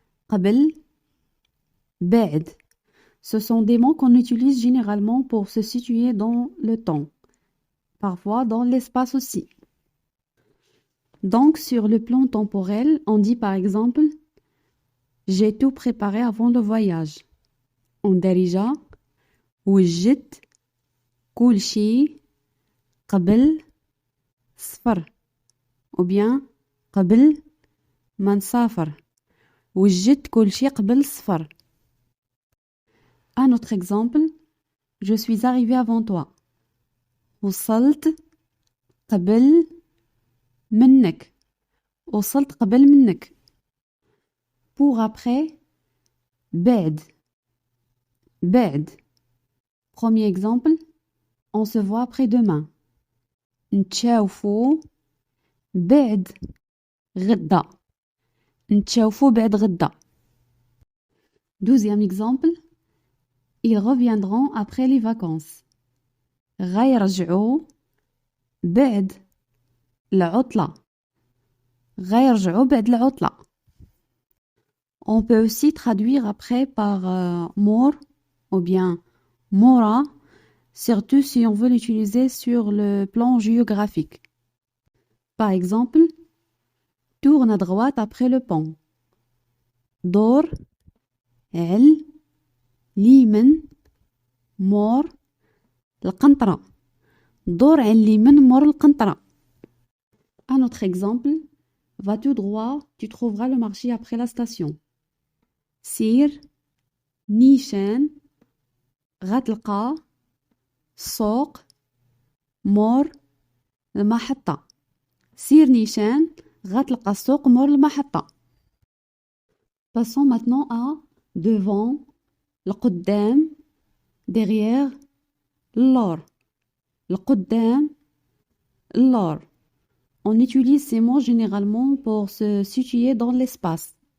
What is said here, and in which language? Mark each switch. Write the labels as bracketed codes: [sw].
[ar] قبل, بعد. [fr] Ce sont des mots qu'on utilise généralement pour se situer dans le temps, parfois dans l'espace aussi. Donc, sur le plan temporel, on dit par exemple j'ai tout préparé avant le voyage. [ar] اندرج وجدت كل شيء قبل سفر. [fr] Ou bien [ar] قبل ما نسافر وجدت كل شيء قبل السفر. [fr] Un autre exemple, je suis arrivé avant toi. [ar] وصلت قبل منك. وصلت قبل منك. [fr] Pour après, بعد. [ar] بعد. [fr] Premier exemple, on se voit après-demain. [ar] نتشاوفوا بعد غدا. نتشاوفوا بعد غدا. [fr] Deuxième exemple, ils reviendront après les vacances. [ar] غيرجعوا بعد العطلة. غيرجعوا بعد العطلة. [fr] On peut aussi traduire après par mort ou bien mora, surtout si on veut l'utiliser sur le plan géographique. Par exemple, tourne à droite après le pont. [ar] دور على اليمين مور القنطرة. دور على اليمين مور القنطرة. [fr] Un autre exemple, va tout droit, tu trouveras le marché après la station. [ar] سير نيشان غتلقى السوق مور المحطة. سير نيشان غتلقى السوق مور المحطة. [fr] Passons maintenant à devant, القدام, derrière, اللور. [ar] القدام, اللور. [fr] On utilise ces mots généralement pour se situer dans l'espace.